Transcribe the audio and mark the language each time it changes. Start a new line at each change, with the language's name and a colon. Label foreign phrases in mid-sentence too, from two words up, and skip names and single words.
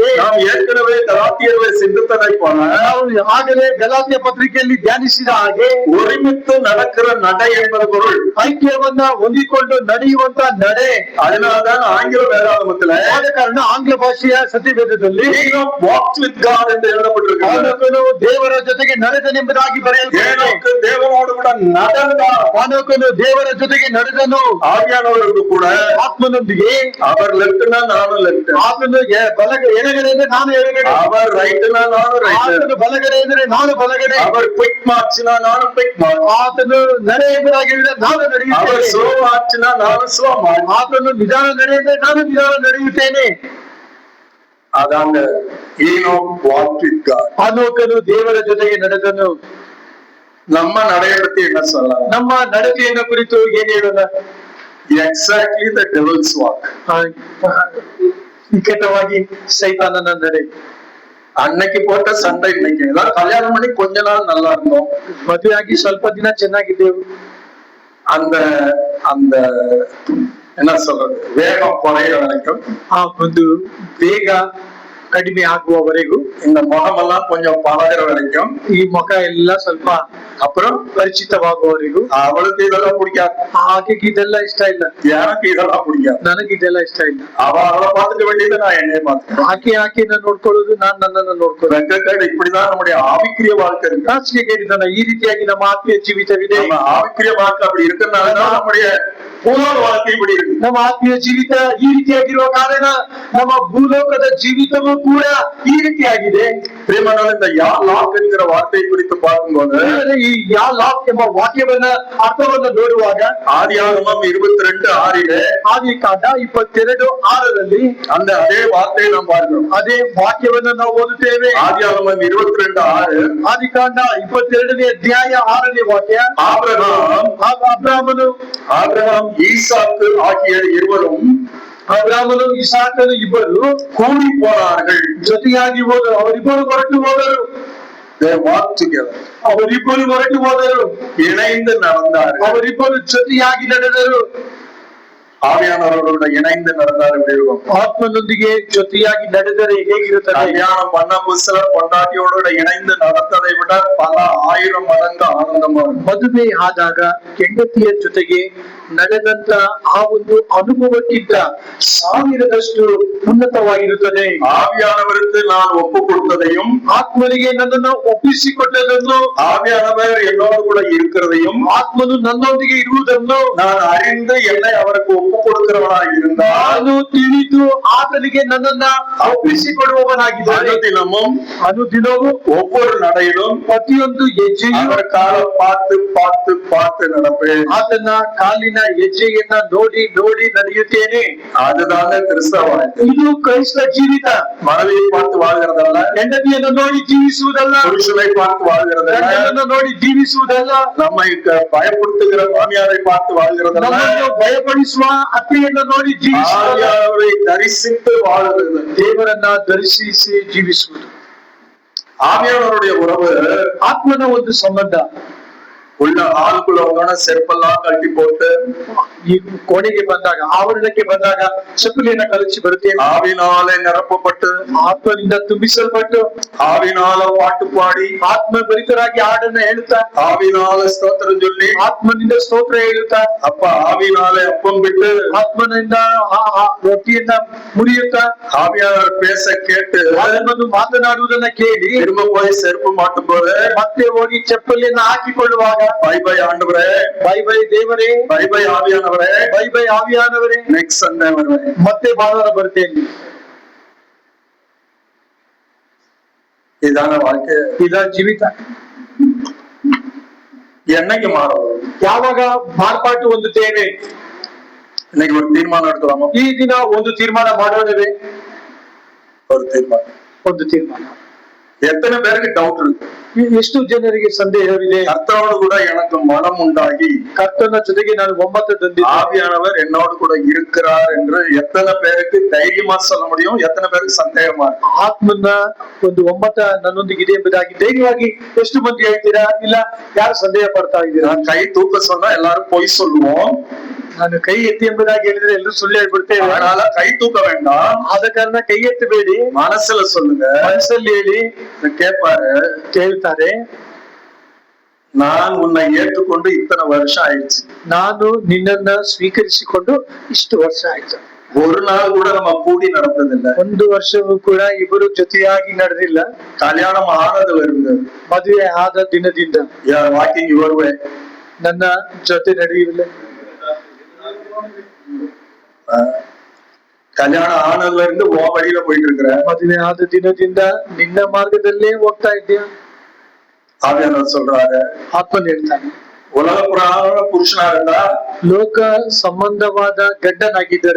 Tamil: நாம் ஏற்கனவே கலாத்தியர்களை சிந்தித்ததை போல
Kannada: ನಾವು ಆಗಲೇ ಗಲಾತ್ಯ ಪತ್ರಿಕೆಯಲ್ಲಿ ಧ್ಯಾನಿಸಿದ ಹಾಗೆ
Tamil: ஒருமித்து நடக்கிற நடை என்பது பொருள்.
Kannada: ಐಕ್ಯವನ್ನ ಹೊಂದಿಕೊಂಡು ನಡೆಯುವಂತ ನಡೆ.
Tamil: அதனால்தான் ஆங்கில வேதாகமத்துல
Kannada: ಆದ ಕಾರಣ ಆಂಗ್ಲ ಭಾಷೆಯ ಸತ್ಯವೇದದಲ್ಲಿ
English: walked with God
Tamil: ಎಂದು ಹೇಳப்பட்டிருக்கிறது.
Kannada: ಆನೋಕನು ದೇವರ ಜೊತೆಗೆ ನಡೆದನೆಂಬುದಾಗಿ ಬರೆಯಲ್ಪಟ್ಟಿದೆ.
Tamil: தேவனோடு கூட நடந்தார்.
Kannada: ಆನೋಕನು ದೇವರ ಜೊತೆಗೆ ನಡೆದನು.
Tamil: ஆவியானவருக்கு கூட
Kannada: ಆತ್ಮನೊಂದಿಗೆ
Tamil: அவர் லெஃப்ட்னா நானும் லெஃப்ட்,
Kannada: ಆತನು ಎಡಗಡೆ ಅಂದ್ರೆ ನಾನು ಎಡಗಡೆ,
Tamil: அவர் ரைட்னா நானும் ரைட்,
Kannada: ಆತನು ಬಲಗಡೆ ಅಂದ್ರೆ ನಾನು ಬಲಗಡೆ,
Tamil: அவர் குயிக் மார்ச்னா நானும்
English: quick march,
Kannada: ಆತನು ನಡೆ ಎಂಬುದಾಗಿ ಹೇಳಿದ್ರೆ ನಾನು
Tamil: அவர்
Kannada: ನಡೆಯುತ್ತೇನೆ,
Tamil: ஸ்லோ மார்ச்னா நானும்
English: slow march,
Kannada: ಆತನು ನಿಧಾನ ನಡೆ ಅಂದ್ರೆ ನಾನು ನಿಧಾನ ನಡೆಯುತ್ತೇನೆ.
Tamil: அதாங்க ஈனோக்
English: walked with God.
Kannada: ಆನೋಕನು ದೇವರ ಜೊತೆಗೆ ನಡೆದನು.
Tamil: நம்ம நடைய பத்தி என்ன சொல்லலாம்?
Kannada: ನಮ್ಮ ನಡತೆಯನ್ನು ಕುರಿತು ಏನ್ ಹೇಳೋಣ?
English: exactly the devil's walk.
Kannada: ನಿಕಟವಾಗಿ ಸೈತಾನನ ನಡೆ.
Tamil: அன்னைக்கு போட்ட சண்டை இன்னைக்கு ஏதாவது கல்யாணம் பண்ணி கொஞ்ச நாள் நல்லா இருந்தோம்,
Kannada: ಮದುವೆಯಾಗಿ ಸ್ವಲ್ಪ ದಿನ ಚೆನ್ನಾಗಿದ್ದೆವು,
Tamil: அந்த அந்த என்ன சொல்றது வேகம் குறைய வரைக்கும்
Kannada: ಆ ಒಂದು ಬೇಗ ಕಡಿಮೆ ಆಗುವವರೆಗೂ,
Tamil: இந்த முகமெல்லாம் கொஞ்சம் பழகுற வரைக்கும்,
Kannada: ಈ ಮುಖ ಎಲ್ಲ ಸ್ವಲ್ಪ
Tamil: அப்புறம்
Kannada: ಪರಿಚಿತವಾಗುವವರೆಗೂ.
Tamil: அவளுக்கு இதெல்லாம் பிடிக்காது,
Kannada: ಆಕೆಗೆ ಇದೆಲ್ಲ ಇಷ್ಟ ಇಲ್ಲ,
Tamil: எனக்கு இதெல்லாம் பிடிக்காது.
Kannada: ನನಗೆ ಇದೆಲ್ಲ ಇಷ್ಟ ಇಲ್ಲ.
Tamil: அவளை பார்த்துக்க வேண்டியது, நான் என்னைய பார்த்துக்கிறேன்.
Kannada: ಆಕೆಯನ್ನ ನೋಡ್ಕೊಳ್ಳೋದು, ನಾನ್ ನನ್ನನ್ನ ನೋಡ್ಕೊಳ್ಳೋದು.
Tamil: வெங்கட் இப்படிதான் நம்முடைய ஆவிக்குரிய வாழ்க்கை இருக்கு.
Kannada: ನಾಚಿಕೆ ಕೇಳಿದಾನ, ಈ ರೀತಿಯಾಗಿ ನಮ್ಮ ಆತ್ಮೀಯ ಜೀವಿತವಿದೆ.
Tamil: நம்ம ஆவிக்குரிய வாழ்க்கை அப்படி இருக்கிறதுனாலதான் நம்முடைய பூலோக வாழ்க்கை இப்படி இருக்கு.
Kannada: ನಮ್ಮ ಆತ್ಮೀಯ ಜೀವಿತ ಈ ರೀತಿಯಾಗಿರುವ ಕಾರಣ ನಮ್ಮ ಭೂಲೋಕದ ಜೀವಿತವೂ ಕೂಡ ಈ ರೀತಿಯಾಗಿದೆ.
Tamil: பிரியமானவர்களே, இந்த யா லாக் என்கிற வார்த்தை குறித்து பார்க்கும்போது,
Kannada: ಈ ಯಾ ಲಾಕ್ ಎಂಬ ವಾಕ್ಯವನ್ನ ಅರ್ಥವನ್ನ ನೋಡುವಾಗ,
Tamil: ஆதியாகமம் 22:6
Kannada: ಆದಿಕಾಂಡ 22:6
Tamil: அந்த அதே வார்த்தையை நாம் பார்க்கிறோம்.
Kannada: ಅದೇ ವಾಕ್ಯವನ್ನ ನಾವು ಓದುತ್ತೇವೆ.
Tamil: ஆதியாகமம் 22:6,
Kannada: ಆದಿಕಾಂಡ 22ನೇ ಅಧ್ಯಾಯ 6ನೇ ವಾಕ್ಯ.
Tamil: ஆபிரகாம் ஈசாக்கு ஆகிய இருவரும்,
Kannada: ಅಬ್ರಾಮನು ಇಸಾಕನು ಇಬ್ಬರು
Tamil: கூடி போனார்கள்.
Kannada: ಜೊತೆಯಾಗಿ ಹೋದರು. ಅವರಿಬ್ಬರು ಹೊರಟು ಹೋದರು.
English: They walked together.
Kannada: ಅವರಿಬ್ಬರು ಹೊರಟು ಹೋದರು.
Tamil: இணைந்து நடந்தார்கள்.
Kannada: ಅವರಿಬ್ಬರು ಜೊತೆಯಾಗಿ ನಡೆದರು.
Tamil: ஆவியானவர்களோட இணைந்து நடந்தார். எப்படி இருக்கும்?
Kannada: ಆತ್ಮನೊಂದಿಗೆ ಜೊತೆಯಾಗಿ ನಡೆದರೆ ಹೇಗಿರುತ್ತದೆ?
Tamil: கல்யாணம் பண்ண புதுசுல பொண்டாட்டியோட இணைந்து நடந்ததை விட பல 1000 மடங்கு ஆனந்தமா இருக்கும்.
Kannada: ಮದುವೆ ಆದಾಗ ಹೆಂಡತಿಯ ಜೊತೆಗೆ ನಡೆದಂತ ಆ ಒಂದು ಅನುಭವಕ್ಕಿಂತ 1000ದಷ್ಟು ಉನ್ನತವಾಗಿರುತ್ತದೆ.
Tamil: ஆவியானவருக்கு நான் ஒப்பு கொடுத்ததையும்,
Kannada: ಆತ್ಮನಿಗೆ ನನ್ನನ್ನು ಒಪ್ಪಿಸಿಕೊಟ್ಟದನ್ನು,
Tamil: ஆவியானவர் என்னோடு கூட இருக்கிறதையும்,
Kannada: ಆತ್ಮನು ನನ್ನೊಂದಿಗೆ ಇರುವುದನ್ನು
Tamil: நான் அறிந்து என்னை அவருக்கு ஒப்பு கொடுக்கிறவனாக இருந்தால்,
Kannada: ನಾನು ತಿಳಿದು ಆತನಿಗೆ ನನ್ನನ್ನ ಒಪ್ಪಿಸಿಕೊಡುವವನಾಗಿದ್ದಾನೆ. ಅನುದಿನವೂ
Tamil: ஒவ்வொரு நடையிலும்
Kannada: ಪ್ರತಿಯೊಂದು ಹೆಜ್ಜೆಯು
Tamil: அவர் காலை பார்த்து பார்த்து பார்த்து நடப்பேன்.
Kannada: ಆತನ ಕಾಲಿನ ಹೆಜ್ಜೆಯನ್ನ ನೋಡಿ ನೋಡಿ ನಡೆಯುತ್ತೇನೆ.
Tamil: அதுதான் கிறிஸ்தவ வாழ்க்கை.
Kannada: ಇದು ಕ್ರೈಸ್ತ ಜೀವಿತ.
Tamil: மனைவியை பார்த்து வாழ்கிறதல்ல,
Kannada: ಹೆಂಡತಿಯನ್ನು ನೋಡಿ ಜೀವಿಸುವುದಲ್ಲ,
Tamil: புருஷனை பார்த்து வாழ்கிறதல்ல,
Kannada: ಗಂಡನನ್ನು ನೋಡಿ ಜೀವಿಸುವುದಲ್ಲ,
Tamil: நம்மை பயப்படுத்துகிற மாமியாரை பார்த்து வாழ்கிறதல்ல,
Kannada: ನಮ್ಮನ್ನು ಭಯಪಡಿಸುವ ಅತ್ತೆಯನ್ನು ನೋಡಿ ಜೀವಿಸುವುದಲ್ಲ,
Tamil: அவரை தரிசித்து வாழுகிறது,
Kannada: ದೇವರನ್ನ ದರ್ಶಿಸಿ ಜೀವಿಸುವುದು.
Tamil: ஆவியானவருடைய உறவு
Kannada: ಆತ್ಮನ ಒಂದು ಸಂಬಂಧ.
Tamil: உள்ள ஆளுக்குள்ள வந்தோட செருப்பெல்லாம் கட்டி போட்டு,
Kannada: ಈ ಕೋಣೆಗೆ ಬಂದಾಗ, ಆವರಣಕ್ಕೆ ಬಂದಾಗ ಚಪ್ಪಲಿಯನ್ನ ಕಲಚಿ ಬರುತ್ತೇವೆ.
Tamil: ஆவினாலே நிரப்பப்பட்டு,
Kannada: ಆತ್ಮನಿಂದ ತುಂಬಿಸಲ್ಪಟ್ಟು,
Tamil: ஆவினால பாட்டு பாடி,
Kannada: ಆತ್ಮ ಭರಿತರಾಗಿ ಹಾಡನ್ನ ಹೇಳುತ್ತಾ,
Tamil: ஆவினால ஸ்தோத்திரம் சொல்லி,
Kannada: ಆತ್ಮನಿಂದ ಸ್ತೋತ್ರ ಹೇಳುತ್ತಾ,
Tamil: அப்ப ஆவினாலே அப்பம் ಬಿಟ್ಟು,
Kannada: ಆತ್ಮನಿಂದ ರೊಟ್ಟಿಯನ್ನ ಮುರಿಯುತ್ತಾ,
Tamil: ஆவியானவர் பேச கேட்டு
Kannada: ಆತ್ಮನು ಮಾತನಾಡುವುದನ್ನ ಕೇಳಿ
Tamil: திரும்ப போய் செருப்பு மாட்டும் போது,
Kannada: ಮತ್ತೆ ಹೋಗಿ ಚಪ್ಪಲಿಯನ್ನ ಹಾಕಿಕೊಳ್ಳುವಾಗ,
English: bye bye
Tamil: ஆண்டவரே,
English: bye bye
Kannada: ದೇವರೇ,
English: bye bye
Tamil: ஆவியானவரே,
Kannada: ಬೈ ಬೈ ಆವಿಯಾನವರೇ,
English: next Sunday வருவேன்,
Kannada: ಮತ್ತೆ ಭಾನುವಾರ ಬರ್ತೇನೆ.
Tamil: இதான வாழ்க்கை,
Kannada: ಇದ ಜೀವಿತ.
Tamil: என்னைக்கு மாறும்?
Kannada: ಯಾವಾಗ ಮಾರ್ಪಾಟು ಹೊಂದುತ್ತೇವೆ?
Tamil: இன்னைக்கு ஒரு தீர்மானம் எடுக்கலாமா?
Kannada: ಈ ದಿನ ಒಂದು ತೀರ್ಮಾನ ಮಾಡೋಣವೇ?
Tamil: ஒரு தீர்மானம்.
Kannada: ಒಂದು ತೀರ್ಮಾನ.
Tamil: எத்தனை பேருக்கு டவுட் இருக்கு?
Kannada: ಎಷ್ಟು ಜನರಿಗೆ ಸಂದೇಹವಿದೆ?
Tamil: கர்த்தரோடு கூட எனக்கு மனம் உண்டாகி,
Kannada: ಕರ್ತನ ಜೊತೆಗೆ ನಾನು ಒಮ್ಮತ ತಂದಿದ್ದೆ,
Tamil: ஆவியானவர் என்னோடு கூட இருக்கிறார் என்று எத்தனை பேருக்கு தைரியமா சொல்ல முடியும்? எத்தனை பேருக்கு சந்தேகமா இருக்கு?
Kannada: ಆತ್ಮನ ಒಂದು ಒಮ್ಮತ ನನ್ನೊಂದಿಗಿದೆ ಎಂಬುದಾಗಿ ಧೈರ್ಯವಾಗಿ ಎಷ್ಟು ಮಂದಿ ಹೇಳ್ತೀರಾ? ಇಲ್ಲ, ಯಾರು ಸಂದೇಹ ಪಡ್ತಾ ಇದ್ದೀರಾ?
Tamil: நான் கை தூக்க சொன்னா எல்லாரும் பொய் சொல்லுவோம்.
Kannada: ನಾನು ಕೈ ಎತ್ತಿ ಎಂಬುದಾಗಿ ಹೇಳಿದ್ರೆ ಎಲ್ಲರೂ ಸುಳ್ಳು ಹೇಳ್ಬಿಡ್ತೇವೆ.
Tamil: அதனால கை தூக்க வேண்டாம்,
Kannada: ಆದ ಕಾರಣ ಕೈ ಎತ್ತಬೇಡಿ,
Tamil: மனசுல சொல்லுங்க.
Kannada: ಮನಸ್ಸಲ್ಲಿ ಹೇಳಿ.
Tamil: கேட்பாரு,
Kannada: ಕೇಳ್ತಾರೆ,
Tamil: நான் உன்னை ஏற்றுக்கொண்டு இத்தனை வருஷம் ஆயிடுச்சு,
Kannada: ನಾನು ನಿನ್ನನ್ನ ಸ್ವೀಕರಿಸಿಕೊಂಡು ಇಷ್ಟು ವರ್ಷ ಆಯ್ತು.
Tamil: ஒரு நாள் கூட நம்ம கூடி நடந்ததில்லை,
Kannada: ಒಂದು ವರ್ಷವೂ ಕೂಡ ಇಬ್ಬರು ಜೊತೆಯಾಗಿ ನಡೆದಿಲ್ಲ.
Tamil: கல்யாணம் ஆனதுல இருந்து,
Kannada: ಮದುವೆ ಆದ ದಿನದಿಂದ
English: walking your way,
Kannada: ನನ್ನ ಜೊತೆ ನಡೆಯುವುದಿಲ್ಲ.
Tamil: கல்யாணம் ஆனதுல இருந்து உன் வழியில போயிட்டு இருக்கிற,
Kannada: ಮದುವೆ ಆದ ದಿನದಿಂದ ನಿನ್ನ ಮಾರ್ಗದಲ್ಲೇ ಹೋಗ್ತಾ ಇದ್ದೀಯ.
Tamil: ஆவியானவர் சொல்றாரு,
Kannada: ಆತ್ಮನ್ ಹೇಳ್ತಾನೆ,
Tamil: உலக புறான புருஷனா இருந்தா
Kannada: ಲೋಕ ಸಂಬಂಧವಾದ ಗಂಡನಾಗಿದ್ದರೆ